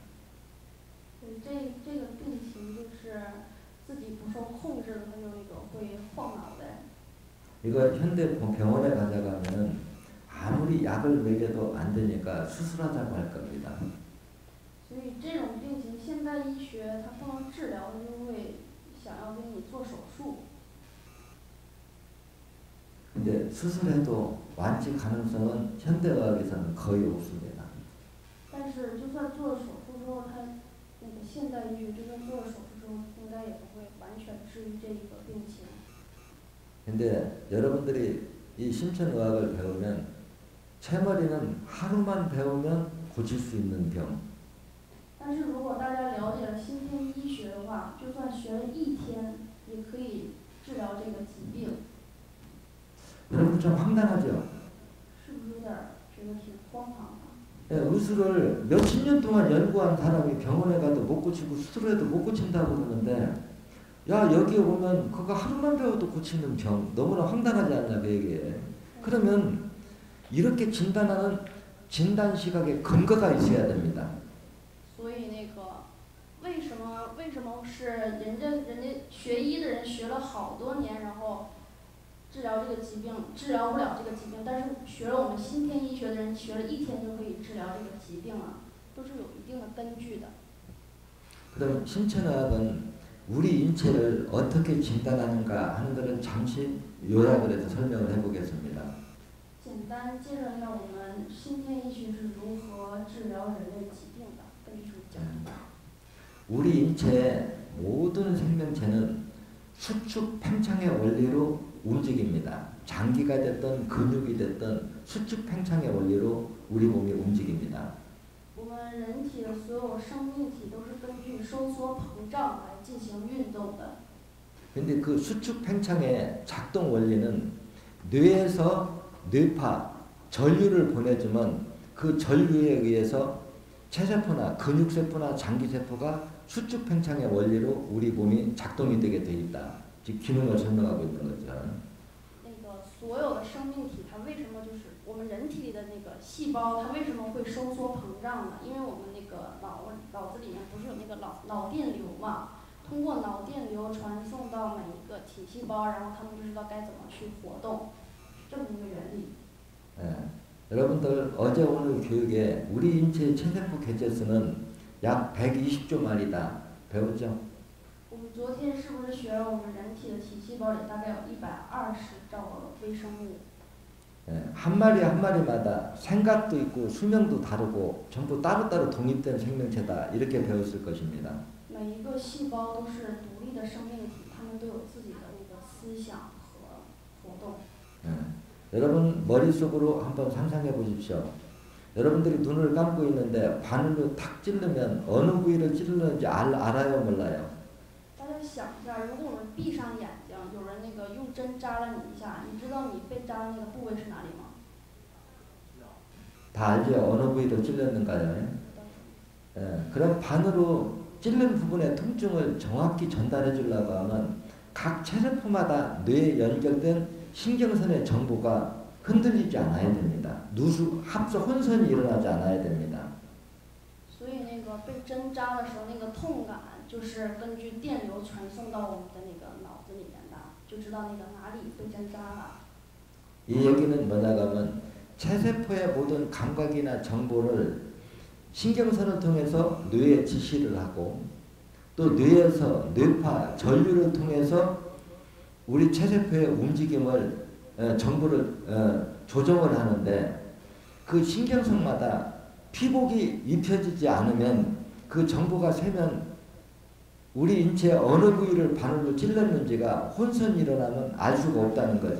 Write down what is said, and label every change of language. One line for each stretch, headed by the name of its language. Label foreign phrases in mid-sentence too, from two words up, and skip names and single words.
Chinese: 这个病情就是自己不受控制的，他就那个会晃脑袋。
Korean: 이거 현대 병원에 가져가면 아무리 약을 먹여도 안 되니까 수술하자고 할 겁니다.
Chinese: 所以这种病情，现代医学它不能治疗，就会想要给你做手术。
Korean: 근데 수술해도 완치 가능성은 현대의학에서는 거의 없습니다.
Chinese: 但是就算做了手术之后，它那个现代医学就算做了手术之后，应该也不会完全治愈这个病情。
Korean: 근데 여러분들이 이 심천의학을 배우면 채머리는 하루만 배우면 고칠 수 있는 병.
Chinese: 但是如果大家了解了先天医学的话，就算学了一天，也可以治疗这个疾病。
Korean: 여러분 좀 황당하죠?
Chinese: 是不是有点觉得挺荒唐的？
Korean: 예, 의술을 몇십 년 동안 연구한 사람이 병원에 가도 못 고치고 수술해도 못 고친다고 그러는데 야 여기 오면 그거 하루만 배워도 고치는 병 너무나 황당하지 않냐 그 얘기에. 그러면 이렇게 진단하는 진단 시각에 근거가 있어야 됩니다.
Chinese: 所以那个为什么是人家学医的人学了好多年，然后治疗这个疾病治疗不了这个疾病，但是学了我们先天医学的人学了一天就可以治疗这个疾病了，都是有一定的根据的。
Korean: 그럼 신천의학은 우리 인체를 어떻게 진단하는가 하는 것을 잠시 요약을 해서 설명을 해보겠습니다.
Chinese: 简单介绍一下我们先天医学是如何治疗人类疾病的，根据讲吧。
Korean: 우리 인체의 모든 생명체는 수축 팽창의 원리로 움직입니다. 장기가 됐든 근육이 됐든 수축 팽창의 원리로 우리 몸이 움직입니다.
Chinese: 我们人体的所有生命体都是根据收缩膨胀来进行运动的。
Korean: 근데 그 수축 팽창의 작동 원리는 뇌에서 뇌파, 전류를 보내주면 그 전류에 의해서 체세포나 근육세포나 장기세포가 수축 팽창의 원리로 우리 몸이 작동이 되게 돼 있다. 즉 기능을 설명하고 있는 거죠.
Chinese: 那个所有的生命体，它为什么就是我们人体里的那个细胞，它为什么会收缩膨胀呢？因为我们那个脑子里面不是有那个脑电流嘛，通过脑电流传送到每一个体细胞，然后它们就知道该怎么去活动，这么一个原理。
Korean: 여러분들 어제 오늘 교육에 우리 인체의 체세포 개체수는 약 120조 마리다. 배웠죠?
Chinese: 我们昨天是不是学了我们人体的体细胞里大概有120兆个微生物？
Korean: 한 마리 한 마리마다 생각도 있고 수명도 다르고 전부 따로따로 독립된 생명체다. 이렇게 배웠을 것입니다.
Chinese: 每一个细胞都是独立的生命体，它们都有自己的那个思想和活动。
Korean: 여러분 머릿속으로 한번 상상해 보십시오. 여러분들이 눈을 감고 있는데 바늘로 탁 찌르면 어느 부위를 찌르는지 알아요 몰라요?
Chinese: 大家想一下，如果我们闭上眼睛，有人那个用针扎了你一下，你知道你被扎的那个部位是哪里吗？
Korean: 다 알죠? 어느 부위로 찔렸는가요? 그럼 바늘로 찔른 부분의 통증을 정확히 전달해 주려고 하면 각 체세포마다 뇌에 연결된 신경선의 정보가 흔들리지 않아야 됩니다. 누수, 합성, 혼선이 일어나지 않아야 됩니다.
Chinese: 所以那个被针扎的时候，那个痛感就是根据电流传送到我们的那个脑子里面的，就知道那个哪里被针扎了。
Korean: 이 얘기는 뭐냐고 하면 체세포의 모든 감각이나 정보를 신경선을 통해서 뇌에 지시를 하고 또 뇌에서 뇌파 전류를 통해서 우리 체세포의 움직임을 정보를 조정을 하는데 그 신경성마다 피복이 입혀지지 않으면 그 정보가 새면 우리 인체의 어느 부위를 바늘로 찔렀는지가 혼선이 일어나면 알 수가 없다는 거죠.